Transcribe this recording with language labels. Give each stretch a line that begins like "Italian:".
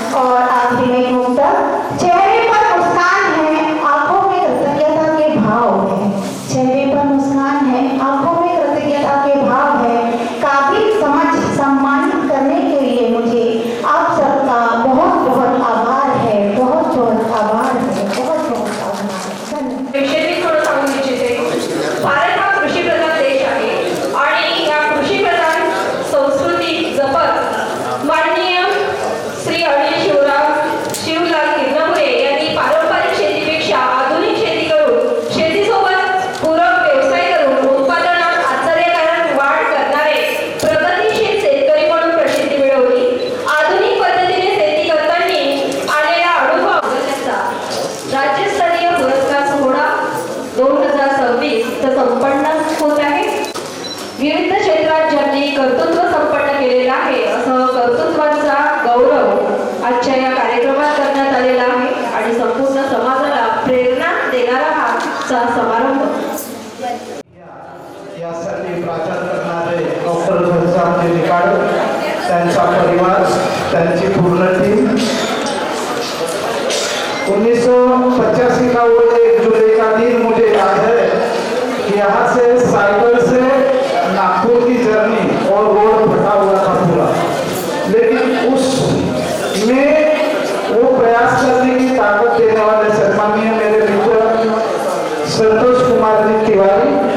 Hindi: और आखिरी में एक मुक्ता, चेहरे पर मुस्कान है आंखों में कृतज्ञता के भाव है, चेहरे पर मुस्कान है आंखों में कृतज्ञता के भाव है, काबिल समझ सम्मानित करने के लिए मुझे आप सबका बहुत बहुत आभार है, बहुत बहुत आभार है, बहुत बहुत आभार। धन्यवाद।
Marathi: विषयी थोडं सांगू इच्छिते. भारत हा कृषीप्रधान देश आहे आणि या कृषीप्रधान संस्कृती जपत माननीय श्री अनिल शिवलाल किरणापुरे यांनी पारंपरिक शेतीपेक्षा आधुनिक शेती करून शेतीसोबत पूरक व्यवसाय करून उत्पादनात आश्चर्यकारक वाढ करणारे प्रगतिशील शेतकरी म्हणून प्रसिद्धी मिळवली. आधुनिक पद्धतीने शेती करताना आलेला अनुभव त्याचा राज्यस्तरीय पुरस्कार सोहळा 2026 संपन्न होत आहे. विविध क्षेत्रात ज्यांनी कर्तृत्व संपन्न केलेलं आहे असं कर्तृत्वाचा गौरव आजच्या या कार्यक्रमात करण्यात आलेला आहे आणि संपूर्ण समाजाला प्रेरणा देणारा हा समारंभ. यासाठी प्राचार करणारे डॉक्टर घनश्याम निकाड, त्यांचा परिवार, त्यांची पूर्ण टीम.
Hindi: 1985 का वो 1 जुलाई का दिन मुझे याद है कि यहाँ से साइकिल से नागपुर की जर्नी और रोड फटा हुआ था पूरा, लेकिन उसमें वो प्रयास करने की ताकत देने वाले सम्मानीय मेरे मित्र संतोष कुमार जी तिवारी,